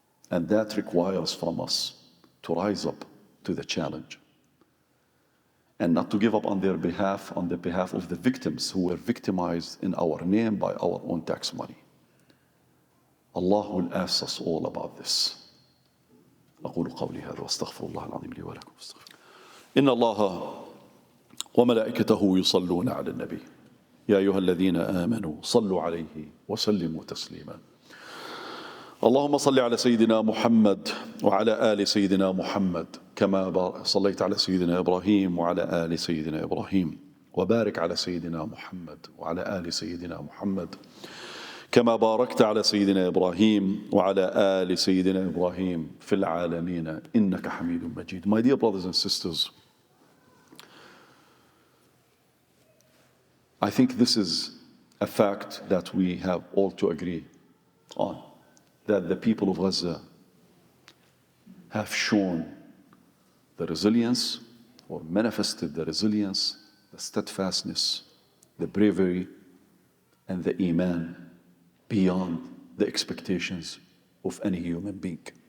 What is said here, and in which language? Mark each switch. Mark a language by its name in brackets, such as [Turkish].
[English] And that requires from us to rise up to the challenge and not to give up on their behalf, on the behalf of the victims who were victimized in our name by our own tax money. Allah will ask us all about this. [Arabic] أقول قولي هذا وأستغفر الله العظيم لي ولكم. إن الله وملائكته يصلون على النبي يا أيها الذين آمنوا صلوا عليه وسلموا تسليما. اللهم صل على سيدنا محمد وعلى آل سيدنا محمد كما صليت على سيدنا إبراهيم وعلى آل سيدنا إبراهيم وبارك على سيدنا محمد وعلى آل سيدنا محمد كما باركت على سيدنا إبراهيم وعلى آل سيدنا إبراهيم في العالمين إنك حميد مجيد. [English] My dear brothers and sisters, I think this is a fact that we have all to agree on, that the people of Gaza have shown the resilience or manifested the resilience, the steadfastness, the bravery, and the iman beyond the expectations of any human being.